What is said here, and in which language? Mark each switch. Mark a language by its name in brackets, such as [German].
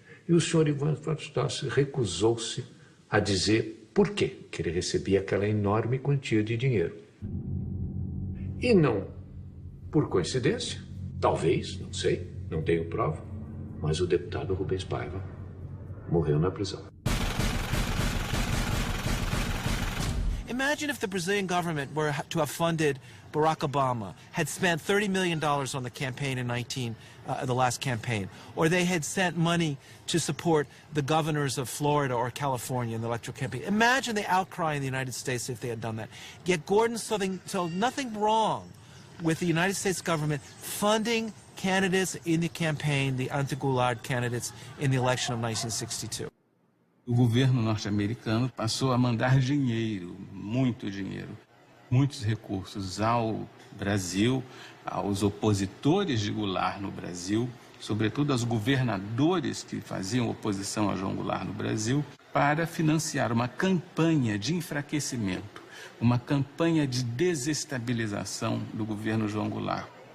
[Portuguese] E o senhor Ivan Schloesser recusou-se a dizer por quê que ele recebia aquela enorme quantia de dinheiro. E não por coincidência, talvez, não sei, não tenho prova, mas o deputado Rubens Paiva morreu na prisão. [English] Imagine if the Brazilian government were to have funded Barack Obama, had spent $30 million on the campaign in the last campaign, or they had sent money to support the governors of Florida or California in the electoral campaign. Imagine the outcry in the United States if they had done that. Yet Gordon saw nothing wrong with the United States government funding candidates in the campaign, the anti-Goulart candidates in the election of 1962. [Portuguese] O governo norte-americano passou a mandar dinheiro, muitos recursos ao Brasil, aos opositores de Goulart no Brasil, sobretudo aos governadores que faziam oposição a João Goulart no Brasil, para financiar uma campanha de enfraquecimento, uma campanha de desestabilização do governo João Goulart,